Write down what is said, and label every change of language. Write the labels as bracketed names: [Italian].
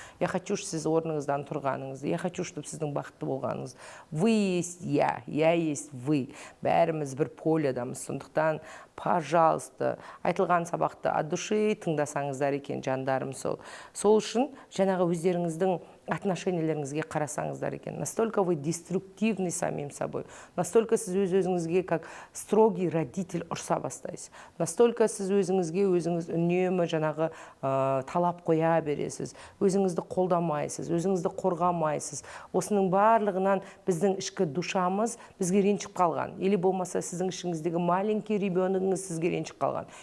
[Russian] Я хочу, чтобы [Kazakh] сіз орныңыздан тұрғаныңыз. Я хочу, чтобы сіздің бақытты болғаныңыз. [Russian] Вы есть я есть вы. [Kazakh] Бәріміз бір полядамыз. Сондықтан, [Russian] пожалуйста, [Kazakh] айтылған сабақты [Russian] от души [Kazakh] тыңдасаңыздар екен, жандарым сол. Сол үшін жаңағы өздеріңіздің отношенияларыңызге қарасаңыздар екен. [Russian] Настолько вы деструктивны самим собой. Настолько [Kazakh] сіз өз-өзіңізге [Russian] как строгий родитель [Kazakh] ұрса бастайсыз. Настолько сіз өзіңізге өзіңіз үнемі жаңағы талап қоя бересіз. Өзіңізді қолдамайсыз, өзіңізді қорғамайсыз. Осының барлығынан біздің ішкі душамыз бізге ренжіп қалған. [Russian] Или [Kazakh] болмаса сіздің ішіңіздегі маленький ребеногыңыз сізге ренжіп қалған.